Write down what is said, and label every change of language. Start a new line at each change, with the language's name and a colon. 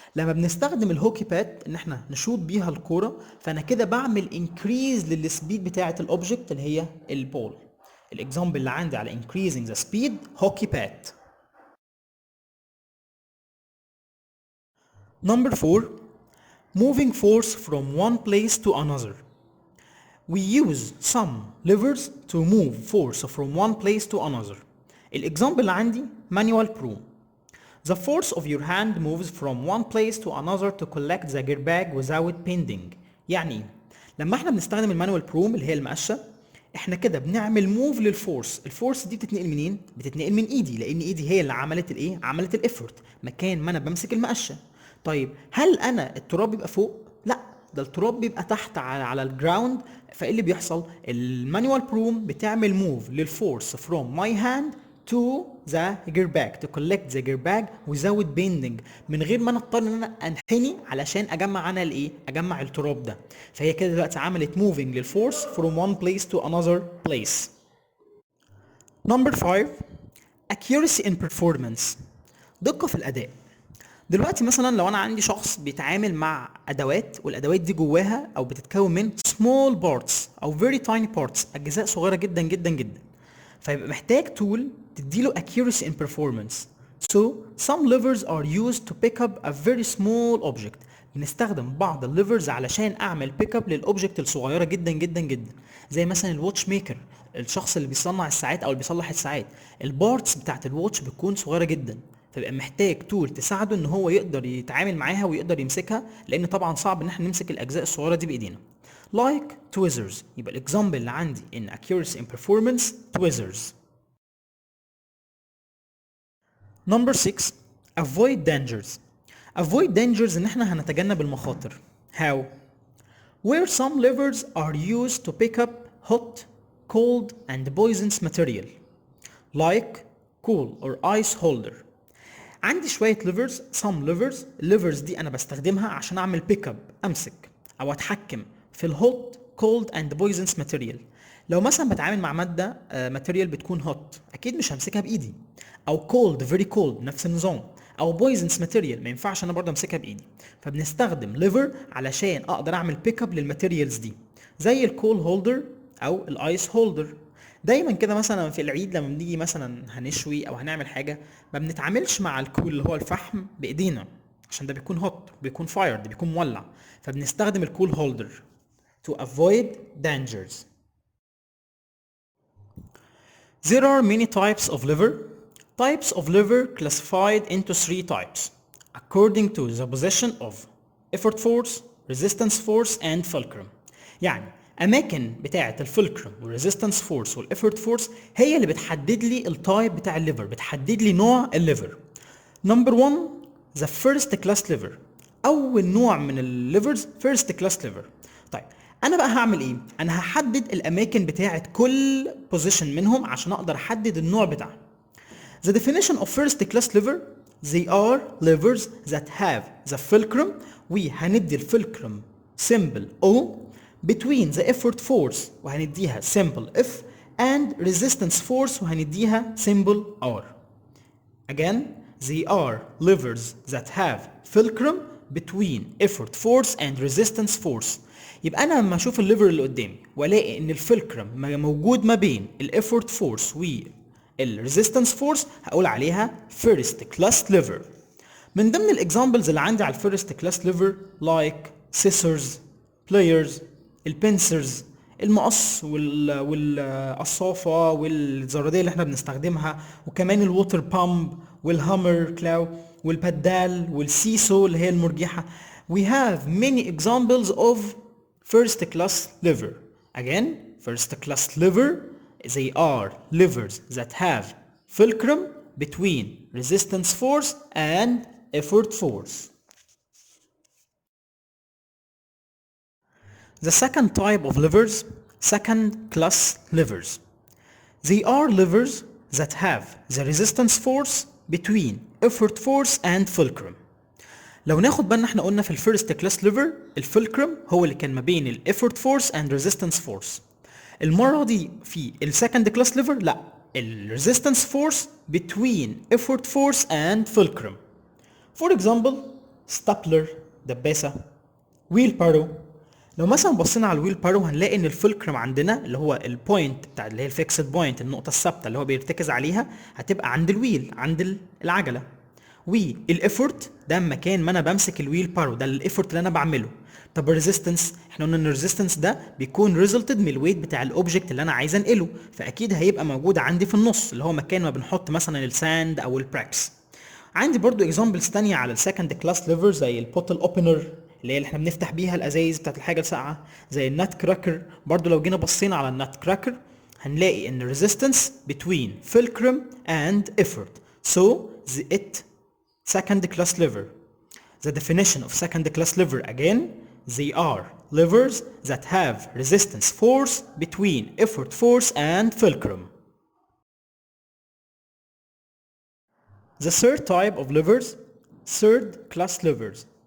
Arabic: لما بنستخدم الهوكي باد ان احنا نشوط بيها الكوره، فانا كده بعمل انكريز للسبيد بتاعت الاوبجكت اللي هي البول. الاكزامبل اللي عندي على
English: increasing the speed hockey pad. Number 4, moving force from one place to another. We use some levers to move force from one place to another.
Arabic: الإكزامبل اللي عندي
English: manual broom. The force of your hand moves from one place to another to collect the gear bag without bending.
Arabic: يعني ايه؟ لما احنا بنستخدم المانوال بروم اللي هي المقشه، احنا كده بنعمل موف للفورس. الفورس دي بتتنقل منين؟ بتتنقل من ايدي، لان ايدي هي اللي عملت الايه؟ عملت الافورت مكان ما انا بمسك المقشه. طيب هل انا التراب بيبقى فوق؟ لا، ده التراب بيبقى تحت على الجراوند. فايه اللي بيحصل؟ المانوال بروم بتعمل موف للفورس
English: from my hand to the gear bag to collect the gear bag without bending،
Arabic: من غير ما انا اضطر ان انا انحني علشان اجمع انا الايه؟ اجمع التراب ده. فهي كده دلوقتي عملت moving للفورس
English: from one place to another place. Number 5, accuracy in performance.
Arabic: دقة في الاداء. دلوقتي مثلا لو انا عندي شخص بيتعامل مع ادوات، والادوات دي جواها او بتتكون من
English: small parts
Arabic: او
English: very tiny parts،
Arabic: اجزاء صغيره جدا جدا جدا، فيبقى محتاج تول تديله
English: accuracy in performance. So some levers are used to pick up a very small object.
Arabic: بنستخدم بعض الليفرز علشان اعمل بيك اب للاوبجكت الصغيره جدا جدا جدا، زي مثلا الواتش ميكر. الشخص اللي بيصنع الساعات او اللي بيصلح الساعات، البارتس بتاعت الواتش بتكون صغيره جدا، فبيبقى محتاج تول تساعده ان هو يقدر يتعامل معاها ويقدر يمسكها، لان طبعا صعب ان احنا نمسك الاجزاء الصغيره دي بايدينا.
English: like tweezers،
Arabic: يبقى الاكزامبل اللي عندي
English: in accuracy and performance tweezers. Number 6. Avoid dangers. Avoid dangers
Arabic: ان احنا هنتجنب المخاطر.
English: How? Where some levers are used to pick up hot, cold and poisonous material like cool or ice holder.
Arabic: عندي شوية
English: levers، some levers.
Arabic: الليفرز دي انا بستخدمها عشان اعمل pick up، امسك او اتحكم في الهوت
English: cold and poisonous material.
Arabic: لو مثلا بتعامل مع مادة ماتيريال بتكون هوت، اكيد مش همسكها بايدي، او
English: cold very cold
Arabic: نفس النظام، او poisonous ماتيريال ما ينفعش انا برضه امسكها بايدي. فبنستخدم ليفر علشان اقدر اعمل بيك اب للماتيريالز دي، زي الكول هولدر او الايس هولدر. دايما كده مثلا في العيد لما بنيجي مثلا هنشوي او هنعمل حاجه، ما بنتعاملش مع الكول اللي هو الفحم بايدينا، عشان ده بيكون هوت، بيكون فايرد، بيكون مولع، فبنستخدم الكول هولدر
English: to avoid dangers. There are many types of liver. Types of liver classified into 3 types according to the position of effort force, resistance force and fulcrum.
Arabic: يعني اماكن بتاعه الفولكرم والريزيستنس فورس والافورت فورس هي اللي بتحدد لي التايب بتاع الليفر، بتحدد لي نوع الليفر.
English: Number 1 the first class liver.
Arabic: اول نوع من الليفرز
English: first class liver.
Arabic: طيب انا بقى هعمل ايه؟ انا هحدد الاماكن بتاعه كل بوزيشن منهم عشان اقدر احدد النوع بتاعه.
English: The definition of first class liver: they are levers that have the fulcrum.
Arabic: وهندي الفولكرم
English: symbol O between the effort force وهنديها symbol F and resistance force وهنديها symbol R. Again, they are levers that have fulcrum between effort force and resistance force.
Arabic: يبقى انا لما اشوف الليفر اللي قدامي والاقي ان الفولكرم موجود ما بين الافورت فورس والريزيستنس فورس، هقول عليها فيرست كلاس ليفر. من ضمن الاكزامبلز اللي عندي على الفيرست كلاس ليفر لايك سيسرز، بلايرز، البنسرز، المقص والقصافه والزراديه اللي احنا بنستخدمها، وكمان الووتر بامب والهامر كلاو والبدال والسيسو اللي هي المرجحه.
English: We have many examples of first class liver. Again, first class liver, they are levers that have fulcrum between resistance force and effort force. The second type of levers, second class levers. They are levers that have the resistance force between effort force and fulcrum.
Arabic: لو ناخد بالنا احنا قلنا في الفيرست كلاس ليفر الفولكرم هو اللي كان ما بين الافورت فورس اند ريزيستنس فورس. المره دي في السكند كلاس ليفر لا، الريزيستنس فورس بتوين
English: effort force and fulcrum. For example stapler
Arabic: دباسه، ويل بارو. لو مثلا بصينا على الويل بارو هنلاقي ان الفولكرم عندنا اللي هو البوينت بتاع اللي هي الفيكسد بوينت، النقطه الثابته اللي هو بيرتكز عليها، هتبقى عند الويل، عند العجله. والافورت ده مكان ما انا بمسك الويل بارو، ده الافورت اللي انا بعمله. طب الريزيستنس، احنا قلنا ان الريزيستنس ده بيكون ريزلتد من الويت بتاع الاوبجكت اللي انا عايز انقله، فاكيد هيبقى موجود عندي في النص اللي هو مكان ما بنحط مثلا الساند او البراكس. عندي برضو اكزامبلز تانية على السكند كلاس ليفر زي البوتل اوبنر اللي هي اللي احنا بنفتح بيها الازايز بتاعت الحاجه الساقعه، زي النات كراكر. برضو لو جينا بصينا على النات كراكر هنلاقي ان الريزيستنس
English: between fulcrum and effort. So it second class liver. The definition of second class liver again, they are levers that have resistance force between effort force and fulcrum. The third type of levers, third class levers.